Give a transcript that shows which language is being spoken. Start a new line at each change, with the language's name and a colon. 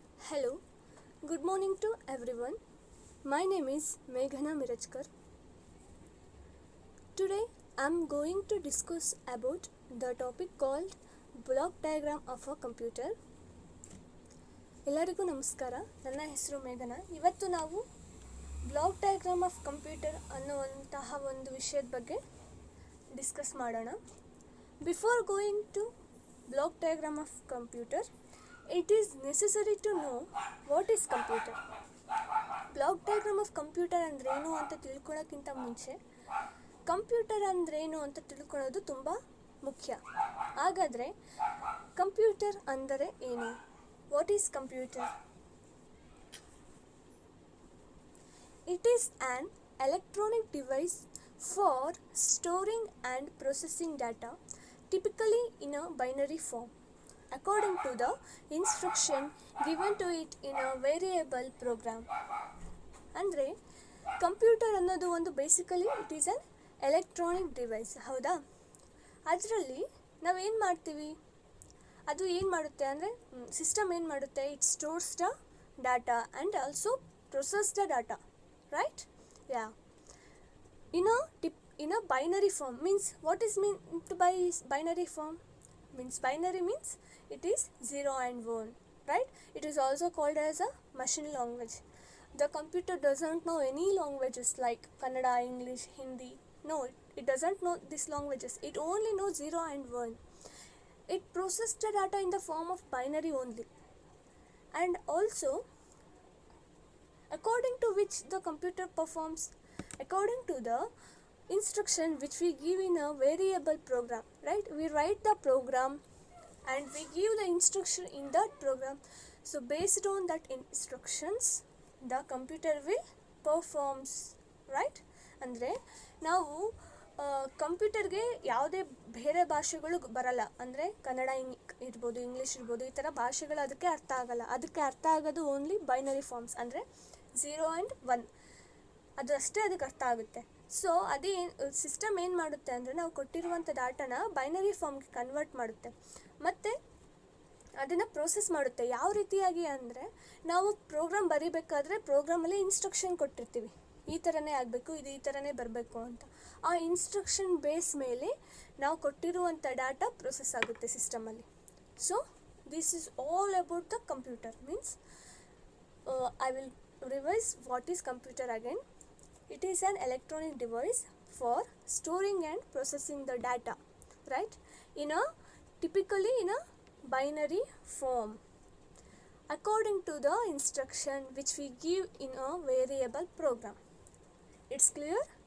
English: Hello, good morning to everyone. My name is Meghana Mirajkar. Today I am going to discuss about the topic called block diagram of a computer.
Kannada: ಎಲ್ಲರಿಗೂ ನಮಸ್ಕಾರ. ನನ್ನ ಹೆಸರು ಮೇಘನ. ಇವತ್ತು ನಾವು block diagram of computer ಅನ್ನುವಂತಹ ಒಂದು ವಿಷಯದ ಬಗ್ಗೆ ಡಿಸ್ಕಸ್ ಮಾಡೋಣ.
English: Before going to block diagram of computer, it is necessary to know what is computer.
Kannada: Block diagram of computer ಅಂದ್ರೇನು ಅಂತ ತಿಳ್ಕೊಳ್ಳೋಕ್ಕಿಂತ ಮುಂಚೆ ಕಂಪ್ಯೂಟರ್ ಅಂದ್ರೇನು ಅಂತ ತಿಳ್ಕೊಳ್ಳೋದು ತುಂಬ ಮುಖ್ಯ. ಹಾಗಾದರೆ ಕಂಪ್ಯೂಟರ್ ಅಂದರೆ ಏನು?
English: What is computer? It is an electronic device for storing and processing data, typically in a binary form, according to the instruction given to it in a variable program.
Kannada: ಅಂದರೆ computer ಅನ್ನೋದು ಒಂದು basically
English: it is an electronic device,
Kannada: ಹೌದಾ? ಅದರಲ್ಲಿ ನಾವೇನು ಮಾಡ್ತೀವಿ, ಅದು ಏನು ಮಾಡುತ್ತೆ ಅಂದರೆ ಸಿಸ್ಟಮ್ ಏನು ಮಾಡುತ್ತೆ,
English: It stores the data and also process the data, right? Yeah. In a binary form means, what is meant by binary form? Binary means it is 0 and 1, right? It is also called as a machine language. The computer doesn't know any languages like Kannada, English, Hindi. No, it doesn't know these languages. It only knows 0 and 1. It processes the data in the form of binary only. And also, according to which the computer performs, according to the instruction which we give in a variable program, right? We write the program and we give the instruction in that program. So based on that instructions the computer will performs, right?
Kannada: ಅಂದರೆ ನಾವು ಕಂಪ್ಯೂಟರ್ಗೆ ಯಾವುದೇ ಬೇರೆ ಭಾಷೆಗಳು ಬರಲ್ಲ. ಅಂದರೆ ಕನ್ನಡ ಇರ್ಬೋದು, English ಇರ್ಬೋದು, ಈ ಥರ ಭಾಷೆಗಳು ಅದಕ್ಕೆ ಅರ್ಥ ಆಗಲ್ಲ. ಅದಕ್ಕೆ ಅರ್ಥ ಆಗೋದು ಓನ್ಲಿ ಬೈನರಿ ಫಾರ್ಮ್ಸ್, ಅಂದರೆ 0 and 1, ಅದು ಅಷ್ಟೇ ಅದಕ್ಕೆ ಅರ್ಥ ಆಗುತ್ತೆ. ಸೊ ಅದೇ ಸಿಸ್ಟಮ್ ಏನು ಮಾಡುತ್ತೆ ಅಂದರೆ ನಾವು ಕೊಟ್ಟಿರುವಂಥ ಡಾಟಾನ ಬೈನರಿ ಫಾರ್ಮ್ಗೆ ಕನ್ವರ್ಟ್ ಮಾಡುತ್ತೆ ಮತ್ತು ಅದನ್ನು ಪ್ರೋಸೆಸ್ ಮಾಡುತ್ತೆ. ಯಾವ ರೀತಿಯಾಗಿ ಅಂದರೆ ನಾವು ಪ್ರೋಗ್ರಾಮ್ ಬರೀಬೇಕಾದ್ರೆ ಪ್ರೋಗ್ರಾಮಲ್ಲಿ ಇನ್ಸ್ಟ್ರಕ್ಷನ್ ಕೊಟ್ಟಿರ್ತೀವಿ, ಈ ಥರನೇ ಆಗಬೇಕು, ಇದು ಈ ಥರನೇ ಬರಬೇಕು ಅಂತ. ಆ ಇನ್ಸ್ಟ್ರಕ್ಷನ್ ಬೇಸ್ ಮೇಲೆ ನಾವು ಕೊಟ್ಟಿರುವಂಥ ಡಾಟಾ ಪ್ರೋಸೆಸ್ ಆಗುತ್ತೆ ಸಿಸ್ಟಮಲ್ಲಿ.
English: So this is all about the computer. Means I will revise what is computer again. It is an electronic device for storing and processing the data, right? Typically in a binary form, according to the instruction which we give in a variable program. It's clear?